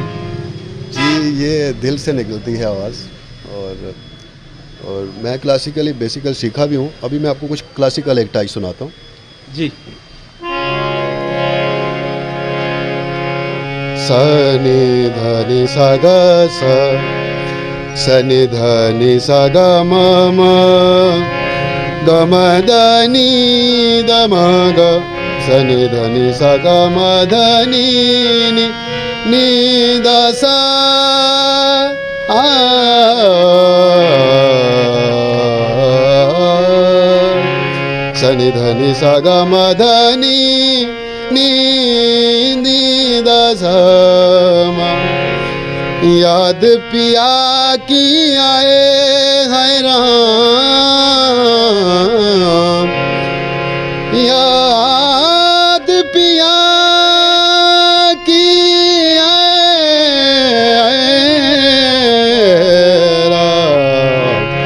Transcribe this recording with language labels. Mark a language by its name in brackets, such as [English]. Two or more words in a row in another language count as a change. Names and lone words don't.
[Hindi] जी ये दिल से निकलती है आवाज़, और मैं [English] classically basical [Hindi] सीखा भी हूँ। अभी मैं आपको कुछ क्लासिकल एक टाइप सुनाता हूँ। जी। सनि धनि सा ग सा, सनि धनि सा ग म म, ग म ध नि ध म ग, सनि धनि सा ग म ध नि नि नि ध सा आ। सनि धनि सा ग म ध नि नि नि ध सा म। याद पिया की आए है राम, याद पिया की आए राम।